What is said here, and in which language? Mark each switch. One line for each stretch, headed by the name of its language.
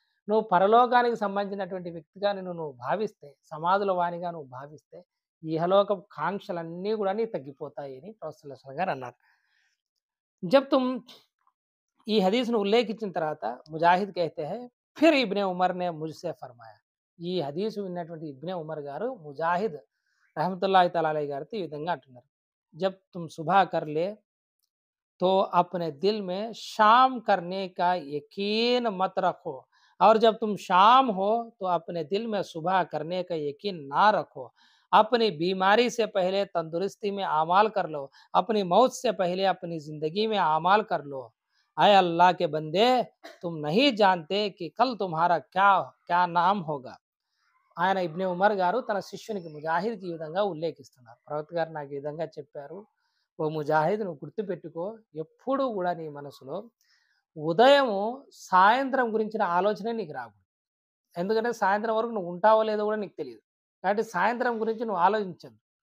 Telugu: నువ్వు పరలోకానికి సంబంధించినటువంటి వ్యక్తిగా నువ్వు భావిస్తే, సమాధుల వానిగా నువ్వు భావిస్తే, ఈ ఇహలోకపు కాంక్షలన్నీ కూడా నీకు తగ్గిపోతాయి అని ప్రొఫెసర్ సల్లల్లాహు అలైహి వసల్లం గారు అన్నారు. जब तुम ఈ హదీస్‌ను ఉల్లేఖించిన తర్వాత ముజాహిద్ कहते हैं फिर इब्ने उमर ने मुझसे फरमाया ఈ హదీసు విన్నటువంటి ఇబ్నే ఉమర్ గారు ముజాహిద్ रहमतुल्लाहि तआला अलैहि గారితో ఈ విధంగా అంటున్నారు.
Hindi: जब तुम सुबह कर ले तो अपने दिल में शाम करने का यकीन मत रखो और जब तुम शाम हो तो अपने दिल में सुबह करने का यकीन ना रखो. अपनी बीमारी से पहले तंदुरुस्ती में आमाल कर लो, अपनी मौत से पहले अपनी जिंदगी में आमाल कर लो. आए अल्लाह के बंदे, तुम नहीं जानते कि कल तुम्हारा क्या क्या नाम होगा.
Telugu: ఆయన ఇబ్నే ఉమర్ గారు తన శిష్యునికి ముజాహిద్‌కి ఈ విధంగా ఉల్లేఖిస్తున్నారు. ప్రవక్త గారు నాకు ఈ విధంగా చెప్పారు. ఓ ముజాహిద్, నువ్వు గుర్తుపెట్టుకో, ఎప్పుడూ కూడా నీ మనసులో ఉదయము, సాయంత్రం గురించిన ఆలోచనే నీకు రాకూడదు. ఎందుకంటే సాయంత్రం వరకు నువ్వు ఉంటావో లేదో కూడా నీకు తెలీదు. కాబట్టి సాయంత్రం గురించి నువ్వు ఆలోచించొద్దు.